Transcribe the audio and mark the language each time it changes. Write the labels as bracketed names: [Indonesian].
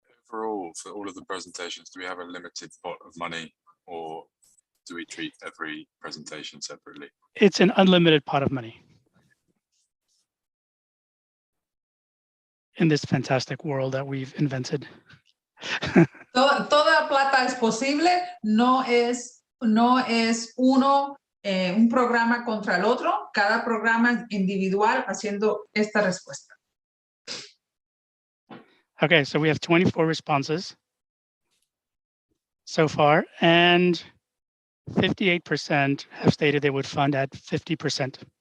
[English] Overall, for all of the presentations, do we have a limited pot of money or do we treat every presentation separately? It's an unlimited pot of money in this fantastic world that we've invented. [Spanish] Toda plata es posible, no es un programa contra el otro, cada programa es individual haciendo esta respuesta. [English] Okay, so we have 24 responses so far, and 58% have stated they would fund at 50%.